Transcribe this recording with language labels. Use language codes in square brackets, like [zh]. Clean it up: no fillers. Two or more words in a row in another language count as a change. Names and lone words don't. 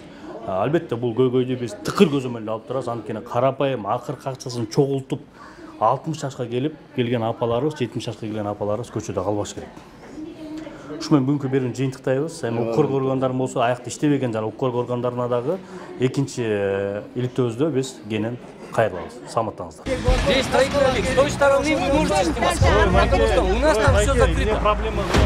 [ky] Албетте бул көйгөйдү биз тыкыр көзөмөлдө алып турабыз. Анткени карапайым акыркы акчасын чогултуп 60 жашка келген апаларыбыз, 70 жашка келген апаларыбыз көчөдө калбаш керек. Ушу менен бүгүнкү берүүнү жыйынтыктайбыз. Эми укук органдары болсо, аякта иштебеген жана укук органдарына дагы экинчи иликтөөбүздө биз кенен кайрылабыз. Саламаттаңыздар. [ru] Здесь строительный, с той стороны вы можете снимать, потому что у нас там все закрыто. Проблема